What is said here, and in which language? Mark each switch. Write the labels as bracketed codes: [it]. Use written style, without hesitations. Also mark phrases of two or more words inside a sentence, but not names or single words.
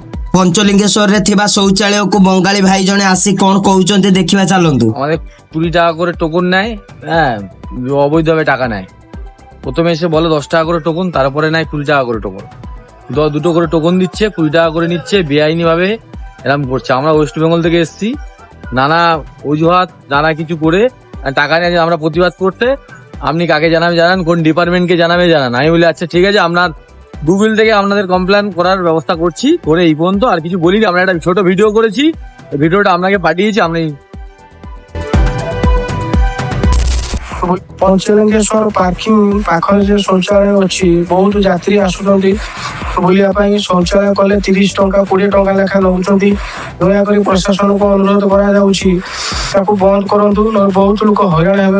[or] ପଞ୍ଚଲିଙ୍ଗେଶ୍ୱରରେ ଥିବା ଶୌଚାଳୟକୁ ବଙ୍ଗାଳୀ ଭାଇ ଜଣେ ଆସି କଣ କହୁଛନ୍ତି ଦେଖିବା ଚାଲନ୍ତୁ। [bn] আমাদের 20 টাকা করে টোকন নেয়, হ্যাঁ অবৈধভাবে টাকা নেয়। প্রথমে এসে বলে 10 টাকা করে টোকন, তারপরে নেয় 20 টাকা করে টোকন। দুটো করে টোকন দিচ্ছে, 20 টাকা করে নিচ্ছে, বেআইনি ভাবে এরকম করছে। আমরা ওয়েস্ট বেঙ্গল থেকে এসেছি, নানা অজুহাত নানা কিছু করে টাকা নিয়ে আমরা প্রতিবাদ করতে। আপনি কাকে জানাবে জানান, কোন ডিপার্টমেন্টকে জানাবে জানান। আমি বলি আচ্ছা ঠিক আছে, আপনার গুগল থেকে আপনাদের কমপ্লেন করার ব্যবস্থা করছি, করে এই পর্যন্ত আর কিছু বলিনি। আমরা একটা ছোট ভিডিও করেছি, ভিডিওটা আপনাকে পাঠিয়েছি। আপনি [or] ପଞ୍ଚଲିଙ୍ଗେଶ୍ୱର ପାର୍କିଂ ପାଖରେ ଯେ ଶୌଚାଳୟ ଅଛି, ବହୁତ ଯାତ୍ରୀ ଆସୁଛନ୍ତି ବୁଲିବା ପାଇଁ। ଶୌଚାଳୟ କଲେ 30 ଟଙ୍କା 20 ଟଙ୍କା ଲେଖା ନେଉଛନ୍ତି। ଦୟାକରି ପ୍ରଶାସନକୁ ଅନୁରୋଧ କରାଯାଉଛି ତାକୁ ବନ୍ଦ କରନ୍ତୁ, ନହେଲେ ବହୁତ ଲୋକ ହଇରାଣ ହେବେ।